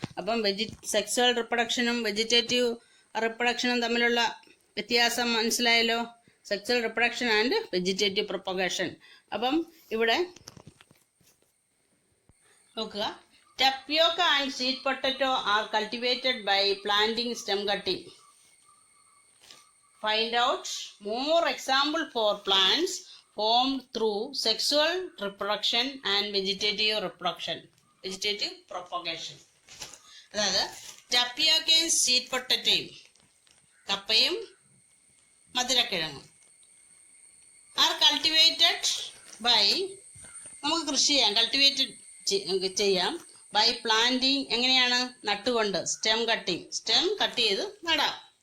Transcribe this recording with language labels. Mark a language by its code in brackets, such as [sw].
[ml] അപ്പം sexual റിപ്രൊഡക്ഷനും vegetative റിപ്രൊഡക്ഷനും തമ്മിലുള്ള വ്യത്യാസം മനസ്സിലായല്ലോ. Sexual reproduction and vegetative propagation. അപ്പം ഇവിടെ നോക്കുക. [en] Tapioca and sweet potato are cultivated by planting stem cutting. Find out more example for plants formed through sexual reproduction and vegetative reproduction, vegetative propagation. [ml] അതായത് ടപ്പിയോക്കയും sweet പൊട്ടറ്റോയും, കപ്പയും മധുരക്കിഴങ്ങും, [en] are cultivated by, [ml] നമുക്ക് കൃഷി ചെയ്യാം, cultivated ചെയ്യാം. By planting, എങ്ങനെയാണ്, നട്ടുകൊണ്ട്, stem cutting, stem cut ചെയ്ത് നടാം.